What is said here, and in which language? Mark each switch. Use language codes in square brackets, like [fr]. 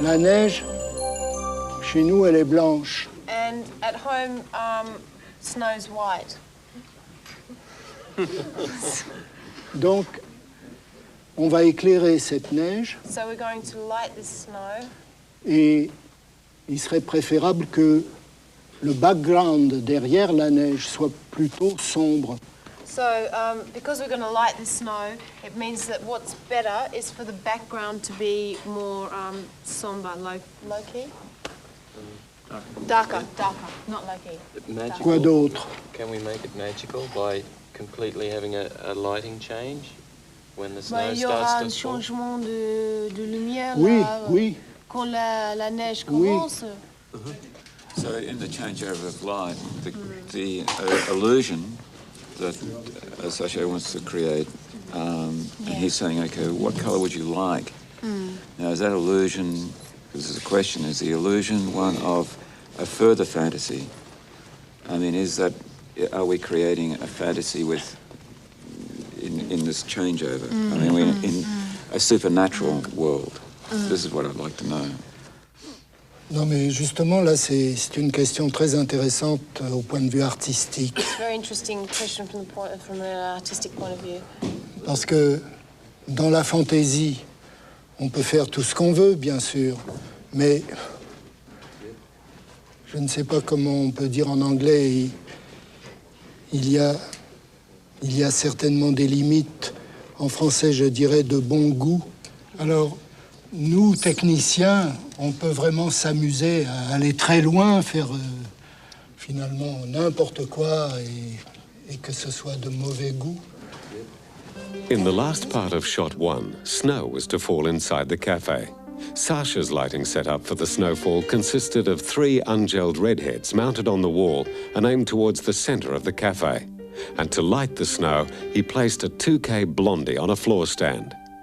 [fr] La neige, chez nous, elle est blanche. [en] And at home, snow's white. [fr] Donc, on va éclairer cette neige. [en] So we're going to light this snow. [fr] Et il serait préférable que le background derrière la neige soit plutôt sombre. [en] So, because we're going to light the snow, it means that what's better is for the background to be more somber, low-key. Darker, not low-key. Magical. [fr] Quoi d'autre? [en] Can we make it magical by completely having a lighting change when the snow [fr] Il y aura un [en] starts to fall? [fr] changement de lumière Oui, là, oui. Quand la neige commence. [en] So in the changeover of light, the illusion that Sacha wants to create, and he's saying, okay, what colour would you like? Now, is that illusion, this is a question, is the illusion one of a further fantasy? I mean, are we creating a fantasy in this changeover? I mean, we're in a supernatural world. This is what I'd like to know. [fr] Non, mais justement, là, c'est une question très intéressante au point de vue artistique. [en] Very interesting question from an artistic point of view. [fr] Parce que dans la fantaisie, on peut faire tout ce qu'on veut, bien sûr, mais je ne sais pas comment on peut dire en anglais, il y a certainement des limites, en français, je dirais, de bon goût. Alors, nous, techniciens, on peut vraiment s'amuser à aller très loin, faire finalement n'importe quoi et que ce soit de mauvais goût. [en] In the last part of shot 1, snow was to fall inside the cafe. Sacha's lighting setup for the snowfall consisted of 3 ungelled redheads mounted on the wall and aimed towards the center of the cafe. And to light the snow, he placed a 2K blondie on a floor stand.